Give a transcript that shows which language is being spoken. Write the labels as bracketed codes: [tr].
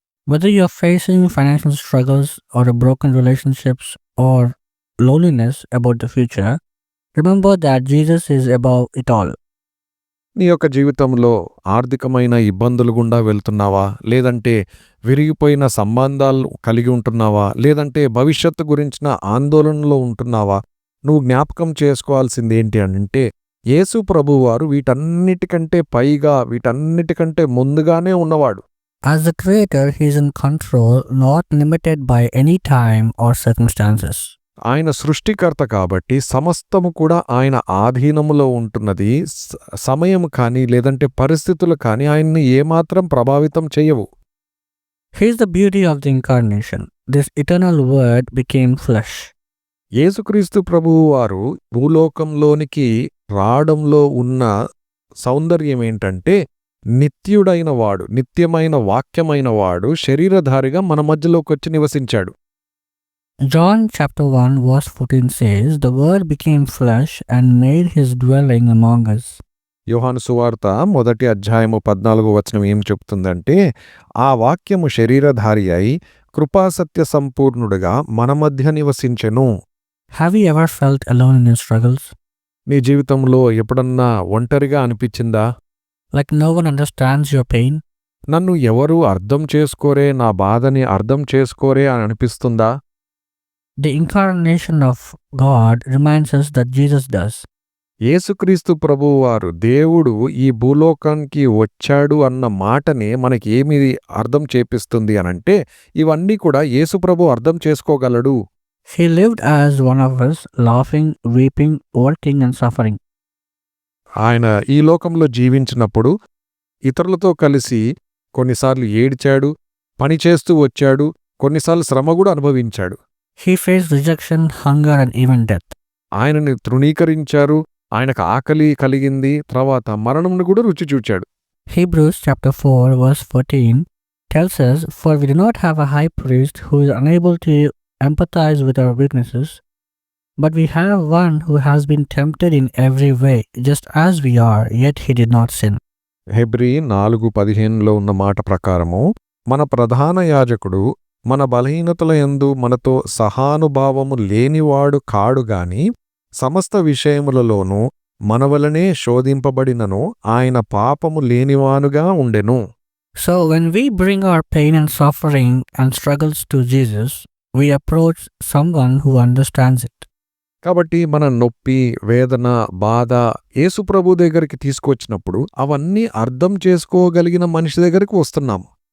[en] Whether you're facing financial struggles or a broken relationships or loneliness about the future, remember that Jesus is above it all. [te] నీ యొక్క జీవితంలో ఆర్థికమైన ఇబ్బందులు గుండా వెళ్తున్నావా, లేదంటే విరిగిపోయిన సంబంధాలు కలిగి ఉంటున్నావా, లేదంటే భవిష్యత్తు గురించిన ఆందోళనలో ఉంటున్నావా, నువ్వు జ్ఞాపకం చేసుకోవాల్సింది ఏంటి అంటే, యేసు ప్రభువారు వీటన్నిటికంటే పైగా, వీటన్నిటికంటే ముందుగానే ఉన్నవాడు. [en] As the creator, he is in control, not limited by any time or circumstances. [te] ఆయన సృష్టికర్త కాబట్టి సమస్తము కూడా ఆయన ఆధీనములో ఉంటున్నది. సమయం కానీ లేదంటే పరిస్థితులు కానీ ఆయన్ని ఏమాత్రం ప్రభావితం చేయవు. [en] Here's the beauty of the incarnation. This eternal word became flesh. [te] యేసుక్రీస్తు ప్రభువు వారు భూలోకంలోనికి రావడంలో ఉన్న సౌందర్యం ఏంటంటే, నిత్యుడైన వాడు, నిత్యమైన వాక్యమైన వాడు శరీరధారిగా మన మధ్యలోకి వచ్చి నివసించాడు. [en] John chapter 1 verse 14 says, the word became flesh and made his dwelling among us. [te] యోహాను సువార్త 1వ అధ్యాయము 14వ వచనం ఏం చెప్తుందంటే, ఆ వాక్యము శరీరధారి అయి కృపాసత్య సంపూర్ణుడుగా మన మధ్య నివసించెను. [en] Have you ever felt alone in your struggles? [te] నీ జీవితంలో ఎప్పుడన్నా ఒంటరిగా అనిపించిందా? [en] Like no one understands your pain? [te] నన్ను ఎవరూ అర్థం చేసుకోరే, నా బాధని అర్థం చేసుకోరే అని అనిపిస్తుందా? [en] The incarnation of God reminds us that Jesus does. [te] యేసుక్రీస్తు ప్రభువారు దేవుడు ఈ భూలోకానికి వచ్చాడు అన్న మాటనే మనకి ఏమి అర్థం చేపిస్తుంది అనంటే, ఇవన్నీ కూడా యేసు ప్రభు అర్థం చేసుకోగలడు. [en] He lived as one of us, laughing, weeping, working and suffering. [te] ఆయన ఈ లోకంలో జీవించినప్పుడు ఇతరులతో కలిసి కొన్నిసార్లు ఏడ్చాడు, పనిచేస్తూ వచ్చాడు, కొన్నిసార్లు శ్రమ కూడా అనుభవించాడు. [en] He faced rejection, hunger, and even death. [te] ఆయనని తృణీకరించారు, ఆయనకు ఆకలి కలిగింది, తర్వాత మరణంను కూడా రుచి చూచాడు. [en] Hebrews chapter 4 verse 14 tells us, "For we do not have a high priest who is unable to empathize with our weaknesses, but we have one who has been tempted in every way, just as we are, yet he did not sin." [te] Hebrew 4:15లో ఉన్న మాట ప్రకారము, మన ప్రధాన యాజకుడు మన బలహీనతల యందు మనతో సహానుభావము లేనివాడు కాడు గాని సమస్త విషయములలోనూ మనవలనే శోధింపబడినను ఆయన పాపము లేనివానుగా ఉండెను. [en] So when we bring our pain and suffering and struggles to Jesus, we approach someone who understands it. [te] కాబట్టి మన నొప్పి, వేదన, బాధ యేసుప్రభు దగ్గరికి తీసుకొచ్చినప్పుడు అవన్నీ అర్థం చేసుకోగలిగిన మనిషి దగ్గరికి వస్తున్నాము.